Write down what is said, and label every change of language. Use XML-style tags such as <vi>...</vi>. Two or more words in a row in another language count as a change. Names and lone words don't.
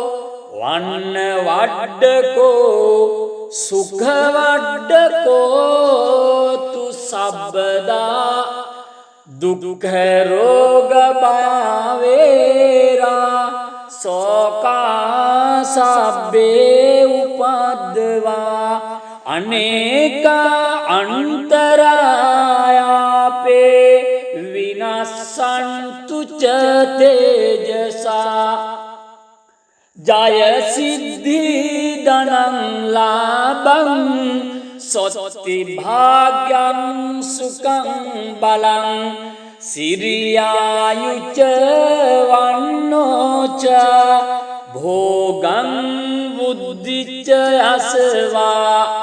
<pi>වන්නවඩ්ඩකෝ සුඛවඩ්ඩකෝතු සබ්බදා දුක්ඛ රෝග භයවේරා සෝකා සබ්බේ උපද්දවා අනේක අන්තරායාපේ විනස්සන්තු ච තේජසා ජය සිද්ධි ධනං ලාභං සොත්ති භාග්‍යං සුඛං බලං සිරියායුච වන්නෝච භෝගං බුද්ධිච අසවා</pi>